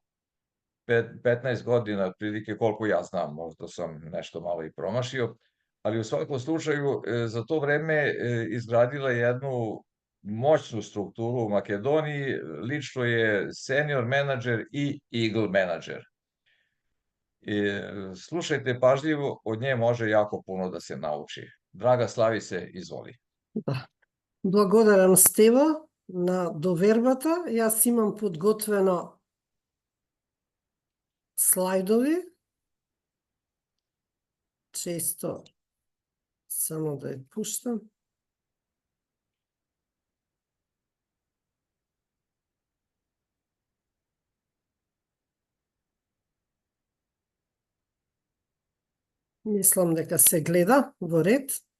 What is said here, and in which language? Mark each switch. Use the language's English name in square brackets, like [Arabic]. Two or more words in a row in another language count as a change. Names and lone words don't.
[Serbian] 15 godina, otprilike koliko ja znam, možda sam nešto malo i promašio, ali u svakom slučaju za to vreme izgradila jednu moćnu strukturu u Makedoniji, lično je senior menadžer i eagle menadžer. Slušajte pažljivo, od nje može jako puno da se nauči. Draga Slavice, izvoli. [Macedonian] Да. Благодарам, Стево, на довербата. Јас имам подготвено слайдови. Често само да ја пуштам. Мислам дека се гледа во ред.